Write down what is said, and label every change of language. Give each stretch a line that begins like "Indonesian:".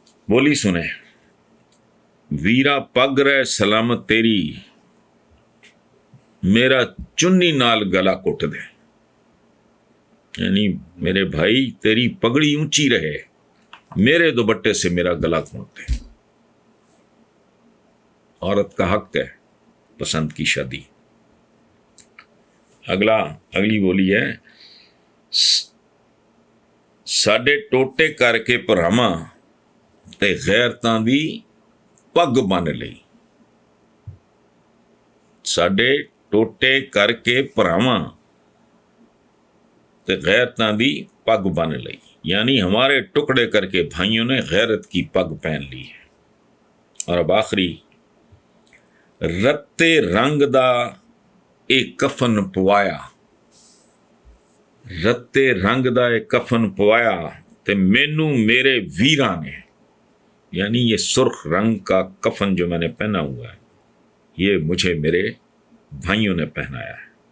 Urdu: بولی سنیں،
Punjabi: ویرا پگ رہ سلامت تیری میرا چنی نال گلا کٹ دے.
Urdu: یعنی میرے بھائی تیری پگڑی اونچی رہے، میرے دوپٹے سے میرا گلا گھونٹ دے. عورت کا حق ہے پسند کی شادی. اگلی بولی ہے،
Punjabi: ساڈے ٹوٹے کر کے پراواں تے غیرتاں دی پگ بن لئی. ساڈے ٹوٹے کر کے پراواں تے غیرتاں دی پگ بن لئی.
Urdu: یعنی ہمارے ٹکڑے کر کے بھائیوں نے غیرت کی پگ پہن لی ہے. اور اب آخری،
Punjabi: رتے رنگ دا اے کفن پوایا، رتے رنگ دا اے کفن پوایا تے مینوں میرے ویراں نے.
Urdu: یعنی یہ سرخ رنگ کا کفن جو میں نے پہنا ہوا ہے یہ مجھے میرے بھائیوں نے پہنایا ہے.